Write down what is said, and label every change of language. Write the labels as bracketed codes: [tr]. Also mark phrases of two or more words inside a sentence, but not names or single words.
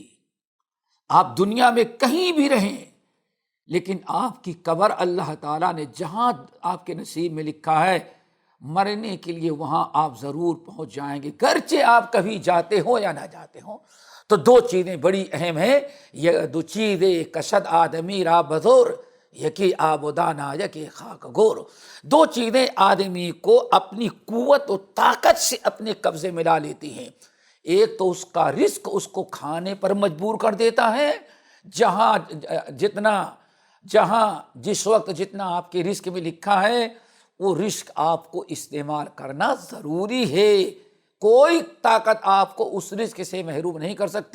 [ur] آپ دنیا میں کہیں بھی رہیں لیکن آپ کی قبر اللہ تعالیٰ نے جہاں آپ کے نصیب میں لکھا ہے مرنے کے لیے وہاں آپ ضرور پہنچ جائیں گے، گرچہ آپ کبھی جاتے ہو یا نہ جاتے ہو۔ تو دو چیزیں بڑی اہم ہیں، یہ دو چیزیں [fa] کشد آدمی را بزور، یکی آب و دانا یکی خاک گور۔ [ur] دو چیزیں آدمی کو اپنی قوت و طاقت سے اپنے قبضے میں لا لیتی ہیں۔ ایک تو اس کا رزق اس کو کھانے پر مجبور کر دیتا ہے، جہاں جس وقت جتنا آپ کے رزق میں لکھا ہے وہ رزق آپ کو استعمال کرنا ضروری ہے، کوئی طاقت آپ کو اس رزق سے محروم نہیں کر سکتے۔